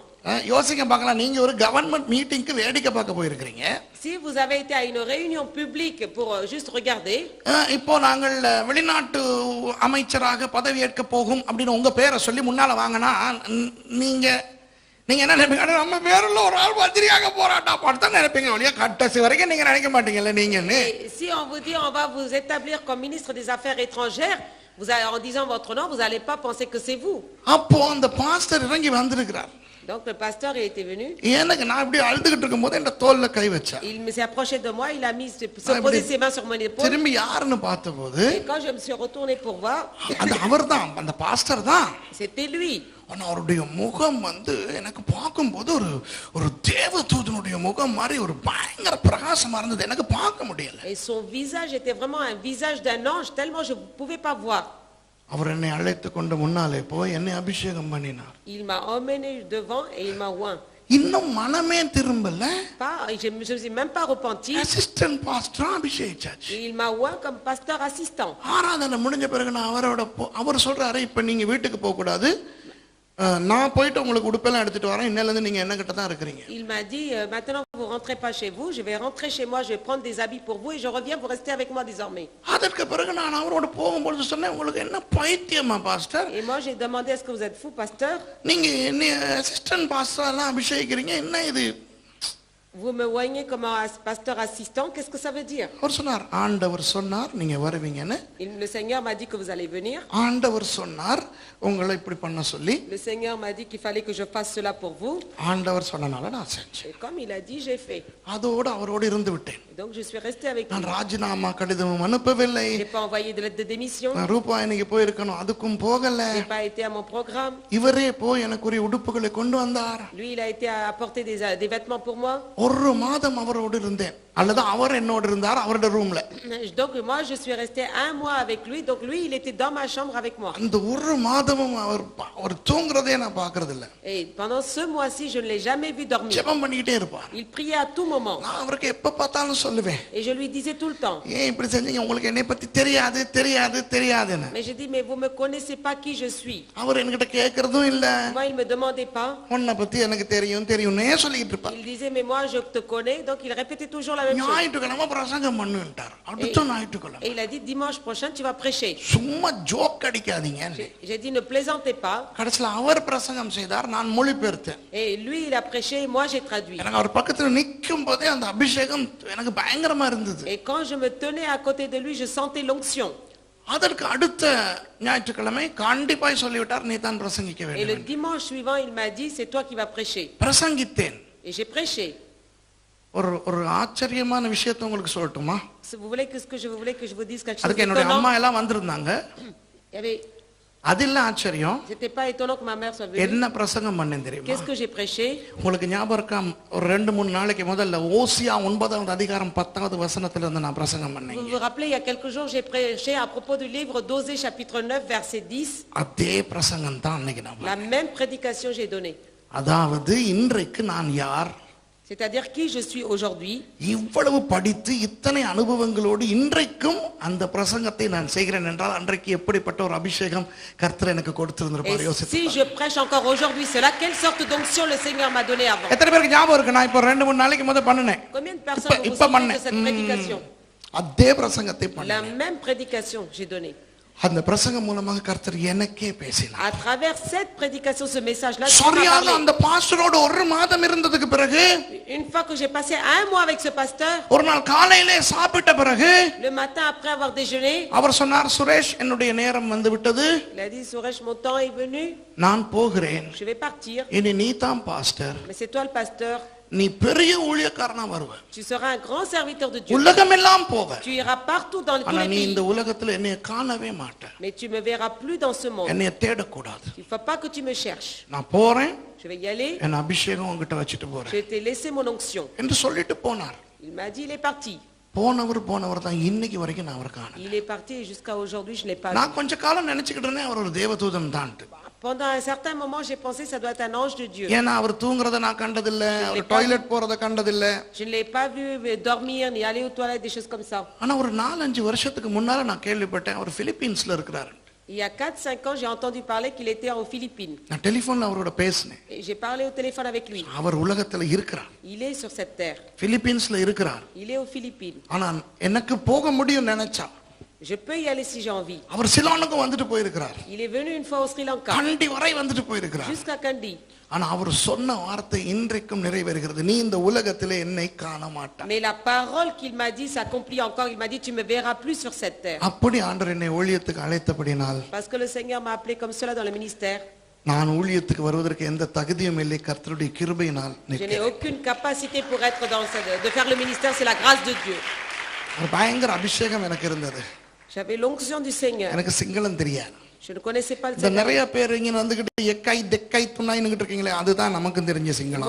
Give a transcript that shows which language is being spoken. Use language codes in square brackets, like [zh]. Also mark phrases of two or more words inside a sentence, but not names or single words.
[ta] யோசிக்க பார்க்கலாம், நீங்க ஒரு [en] government meeting [ta] வேடிக்கை பார்க்க போயிருக்கிறீங்க. [fr] Si vous avez été à une réunion publique pour juste regarder. [ta] இப்போ நாங்கள் வெளிநாட்டு அமைச்சராக பதவி ஏற்க போகும் அப்படின்னு உங்க பேரை சொல்லி முன்னால வாங்கினா நீங்க என்ன நினைப்பீங்க? நம்ம பேருள்ள ஒரு ஆள் பத்திரியாக போராட்டா பார்த்தா நினைப்பீங்க. ஒழிய கடைசி வரைக்கும் நீங்க நினைக்க மாட்டீங்கல்ல நீங்கன்னு. [fr] Si on vous dit on va vous établir comme ministre des Affaires étrangères, en disant votre nom, vous n'allez pas penser que c'est vous. [ta] அப்போ அந்த பாஸ்டர் இறங்கி வந்திருக்கிறார். [fr] Donc le pasteur est venu. [ta] எனக்கு நான் இப்படி அழுதுகிட்டு இருக்கும்போது என் தோல்ல கை வச்சார். [fr] Il s'est approché de moi, il a posé ses mains sur mon épaule. [ta] திரும்பி யாருன்னு பார்த்தபோது, [fr] Et quand je me suis retourné pour voir, [ta] அந்த அவர்தான், அந்த பாஸ்டர் தான். [fr] c'était lui. [ta] ஆனா அவருடைய முகம் எனக்கு பார்க்கும்போது ஒரு தேவதூதனுடைய முகம் மாதிரி ஒரு பயங்கர பிரகாசமா இருந்தது. எனக்கு பார்க்க முடியல. [fr] Et son visage était vraiment un visage d'un ange, tellement je ne pouvais pas voir. [ta] அவர் என்னை அழைத்து கொண்டு முன்னாலே போய் என்னை அபிஷேகம் பண்ணினார். [fr] Il m'a emmené devant et il m'a oint. [ta] இன்னும் மனமே திரும்பல. [fr] Je me suis même pas repenti. [en] assistant pastor [ta] அபிஷேகிச்சாச்சு. [fr] Il m'a oint comme pasteur assistant. [ta] ஆராதனை முடிஞ்ச பிறகு நான் அவர் சொல்றாரு, இப்ப நீங்க வீட்டுக்கு போக கூடாது, நான் போயிட்டு உங்களுக்கு உடுப்பெல்லாம் எடுத்துட்டு வரேன், இன்னையில இருந்து நீங்க என்ன கிட்ட தான் இருக்கீங்க. [fr] Il m'a dit, maintenant vous rentrez pas chez vous, je vais rentrer chez moi, je vais prendre des habits pour vous et je reviens, vous restez avec moi désormais. [ta] அதற்கு பிறகு நான் அவரோட போகும்போது சொன்னேன், உங்களுக்கு என்ன பைத்தியமா பாஸ்டர்? [fr] Et moi j'ai demandé, est-ce que vous êtes fou pasteur? [ta] நீங்க என்ன [en] assistant pastor [ta] எல்லாம் அபிஷேகிக்கிறீங்க, என்ன இது? [fr] Vous me voyez comme un pasteur assistant, qu'est-ce que ça veut dire? [ta] அவர் சொன்னார், ஆண்டவர் சொன்னார் நீங்க வருவீங்கன்னு. [fr] Le Seigneur m'a dit que vous allez venir. [ta] ஆண்டவர் சொன்னார் உங்களை இப்படி பண்ண சொல்லி. [fr] Le Seigneur m'a dit qu'il fallait que je fasse cela pour vous. [ta] ஆண்டவர் சொன்னனால நான் செஞ்சேன். [fr] Et comme il a dit, j'ai fait. [ta] அதோடு அவரோடு இருந்து விட்டேன். [fr] Donc je suis resté avec lui. [ta] நான் ராஜினாமா கடிதம் அனுப்பவில்லை. [fr] J'ai pas envoyé de lettre de démission. [ta] நான் ரூபாயணிக்கு போயிருக்கணும், அதுக்கும் போகல. [fr] J'ai pas été à mon programme. [ta] இவரே போய் எனக்கு ஒரு உடுப்புகளை கொண்டு வந்தார். [fr] Lui il a été à apporter des vêtements pour moi. [ta] ஒரு மாதம் அவரோடு இருந்தேன். அல்லது அவர் என்னோட இருந்தார் அவரோட ரூம்ல. [fr] Donc moi je suis resté un mois avec lui, donc lui il était dans ma chambre avec moi. [ta] அந்த ஒரு மாதமும் அவர் தூங்குறதே நான் பார்க்கிறது இல்ல. [fr] Et pendant ce mois-ci je ne l'ai jamais vu dormir. [ta] ஜெபம் பண்ணிட்டே இருப்பார். [fr] Il priait à tout moment. [ta] நான் அவருக்கு எப்ப பார்த்தாலும் சொல்லுவேன். [fr] Et je lui disais tout le temps. [ta] ஏன் இப்படி செஞ்சீங்க, உங்களுக்கு என்னை பத்தி தெரியாது தெரியாது தெரியாதுன்னு. [fr] Mais je dis mais vous me connaissez pas qui je suis. [ta] அவர் என்கிட்ட கேக்குறதும் இல்ல. [fr] Moi il me demandait pas. [ta] உன்னை பத்தி எனக்கு தெரியும் தெரியும்னே சொல்லிட்டு இருப்பார். [fr] Il disait mais moi je te connais, donc il répétait toujours la même chose. [ta] ஞாயிற்றுக்கிழமை பிரசங்கம் பண்ணுன்ட்டார். அடுத்த ஞாயிற்றுக்கிழமை. [fr] Et il a dit dimanche prochain tu vas prêcher. [ta] சும்மா ஜோக் அடிக்காதீங்க. [fr] J'ai dit ne plaisantez pas. [ta] கடைசில அவர் பிரசங்கம் செய்தார், நான் மொழிபெயர்த்தேன். [fr] Et lui il a prêché et moi j'ai traduit. [ta] எனக்கு அவர் பக்கத்துல நிக்கும் போதே அந்த அபிஷேகம் எனக்கு பயங்கரமா இருந்தது. [fr] Et quand je me tenais à côté de lui je sentais l'onction. [ta] அதற்கு அடுத்த ஞாயிற்றுக்கிழமை கண்டிப்பாய் சொல்லிவிட்டார், நீ தான் பிரசங்கிக்க [fr] Et le [ta] வேண்டும். [fr] dimanche suivant il m'a dit c'est toi qui vas prêcher. [ta] பிரசங்கித்தேன். [fr] Et j'ai prêché. [ta] ஒரு ஆச்சரியமான விஷயத்தை உங்களுக்கு சொல்லட்டுமா? [fr] Si vous voulez que je vous dise quelque chose [ta] அதுக்கு என்னோட [fr] d'étonnant. [ta] அம்மா எல்லாம் வந்திருந்தாங்க. [fr] Il y avait [ta] அது இல்ல ஆச்சரியம். [fr] C'était pas étonnant que ma mère soit venue. [ta] என்ன பிரசங்கம் பண்ணேன் தெரியுமா? [fr] Qu'est-ce que j'ai prêché? [ta] உங்களுக்கு ஞாபகம் இருக்கா, ஒரு 2-3 நாளைக்கு முதல்ல ஓசியா 9வது அதிகாரம் 10வது வசனத்துல இருந்து நான் பிரசங்கம் [fr] Vous [ta] பண்ணேன். [fr] vous rappelez, il y a quelques jours, j'ai prêché à propos du livre d'Osée chapitre 9 verset 10. [ta] அதே பிரசங்கம் தான் அன்னைக்கு நான் [fr] La même prédication j'ai donnée. [ta] அதாவது இன்றைக்கு நான் யார், [fr] C'est-à-dire qui je suis aujourd'hui. [ta] இவ்வளவு படித்து இத்தனை அனுபவங்களோடு இன்றைக்கும் அந்த பிரசங்கத்தை நான் செய்கிறேன் என்றால் அன்றைக்கு எப்படிப்பட்ட ஒரு அபிஷேகம் கர்த்தர் எனக்கு கொடுத்திருந்திருப்பார். [fr] Et [ta] யோசித்து [fr] si je prêche encore aujourd'hui cela, quelle sorte d'onction le Seigneur m'a donné avant. [ta] எத்தனை பேருக்கு ஞாபகம் இருக்கு, நான் இப்போ 2-3 நாளைக்கு முதல்ல பண்ணினேன். [fr] Combien de personnes vous vous [ta] இப்ப [fr] souvenez de [ta] பண்ணேன். [fr] cette prédication? [ta] அதே பிரசங்கத்தை [fr] La [ta] பண்ணேன். [fr] même prédication j'ai donnée. [ta] அந்த பிரசங்கம் மூலமாக கர்த்தர் எனக்கே பேசினார். [fr] À travers cette prédication, ce message-là, Dieu m'a [ta] சரியாக [fr] parlé. [ta] அந்த பாஸ்டரோட ஒரு மாதம் இருந்ததுக்கு பிறகு, [fr] Une fois que j'ai passé un mois avec ce pasteur, [ta] ஒரு நாள் காலையிலே சாப்பிட்ட பிறகு [fr] le matin après avoir déjeuné, [ta] அவர் சொன்னார், சுரேஷ் என்னுடைய நேரம் வந்து விட்டது, [fr] il a dit Suresh, mon temps est venu, [ta] நான் போகிறேன், [fr] je vais partir, [ta] இனி நீ தான் பாஸ்டர், [fr] mais c'est toi le pasteur, [ta] நீ பெரிய ஊழியக்காரனா வருவ, [fr] tu seras un grand serviteur de Dieu, [ta] உலகமெல்லாம் போவ, [fr] tu iras partout dans tous [ta] ஆனா [fr] les [ta] நீ இந்த [fr] pays, [ta] உலகத்துல என்னைய காணவே மாட்ட, [fr] mais tu me verras plus dans ce monde. [ta] என்னைய தேடக்கூடாது, [fr] Il ne faut pas que tu me cherches. [ta] நான் போறேன், [fr] Je vais y aller, [ta] என் அபிஷேகம் உங்ககிட்ட வச்சுட்டு போறேன் [fr] je t'ai laissé mon onction. [ta] என்று சொல்லிட்டு போனார். [fr] Il m'a dit, il est parti. [ta] போனவர் தான் இன்னைக்கு வரைக்கும் நான் அவரை காணல. [fr] Il est parti et jusqu'à aujourd'hui, je ne l'ai pas vu. [ta] நான் கொஞ்ச காலம் நினைச்சுக்கிட்டு இருந்தேன் அவர் ஒரு தேவதூதன் தான். [fr] Pendant un certain moment, j'ai pensé que ça doit être un ange de Dieu. [ta] ஏன்னா அவர் தூங்குறத நான் கண்டதில்ல, அவர் டாய்லெட் போறத கண்டதில்ல. [fr] Je ne l'ai pas vu dormir ni aller aux toilettes, des choses comme ça. [ta] ஆனா ஒரு 4-5 வருஷத்துக்கு முன்னால நான் கேள்விப்பட்டேன் அவர் பிலிப்பீன்ஸ்ல இருக்கிறாரு. [fr] Il y a 4-5 ans, j'ai entendu parler qu'il était aux Philippines. [ta] நான் டெலிபோன்ல அவரோட பேசினேன். [fr] Et j'ai parlé au téléphone avec lui. [ta] அவர் உலகத்துல இருக்கிறார், [fr] Il est sur cette terre. [ta] பிலிப்பீன்ஸ்ல இருக்கிறார். [fr] Il est aux Philippines. [ta] ஆனா எனக்கு போக முடியும் நினைச்சா, [fr] Je peux y aller si j'ai envie. [ta] அவர் சிலோனுக்கு வந்துட்டு போயிருக்கிறார், [fr] Il est venu une fois au Sri Lanka, [ta] கண்டி வரை வந்துட்டு போயிருக்கிறார். [fr] jusqu'à Kandy. [ta] ஆனா அவர் சொன்ன வார்த்தை இன்றைக்கும் நிறைவேறுகிறது, நீ இந்த உலகத்திலே என்னை காண மாட்டாய். [fr] Mais la parole qu'il m'a dit s'accomplit encore. Il m'a dit tu me verras plus sur cette terre. [ta] அப்படி ஆண்டவர் என்னை ஊழியத்துக்கு அழைத்தபடினால் [fr] Parce que le Seigneur m'a appelé comme cela dans le ministère. [ta] நான் ஊழியத்துக்கு வருவதற்கு எந்த தகுதியும் இல்லை, கர்த்தருடைய கிருபையினால் [fr] Je n'ai [ta] நிற்கிறேன். [fr] aucune capacité pour être de faire le ministère, c'est la grâce de Dieu. [ta] ஒரு பயங்கர அபிஷேகம் எனக்கு இருந்தது. [fr] J'avais l'onction du Seigneur. [ta] எனக்கு சிங்களம் தெரியாது. [fr] Je ne connaissais pas le [ta] இந்த [fr] Seigneur. [ta] நிறைய பேர் இங்க வந்துகிட்டு [si] එකයි දෙකයි තුනයි [ta] இருக்கீங்களே, அதுதான் நமக்கு தெரிஞ்ச சிங்களம்.